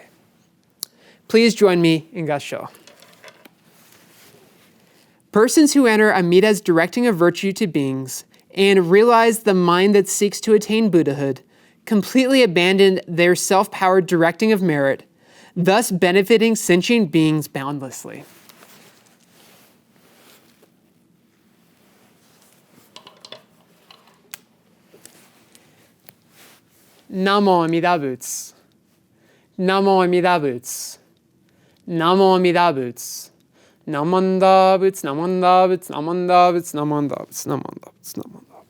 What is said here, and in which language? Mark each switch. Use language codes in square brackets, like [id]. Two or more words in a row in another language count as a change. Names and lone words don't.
[en] Please join me in Gassho. Persons who enter Amida's directing of virtue to beings and realize the mind that seeks to attain Buddhahood completely abandon their self-powered directing of merit, thus benefiting sentient beings boundlessly. [ja] 南無阿弥陀仏. 南無阿弥陀仏。南無阿弥陀仏. なまんだぶつ、なまんだぶつ、なまんだぶつ、なまんだぶつ、なまんだぶつ、なまんだぶつ.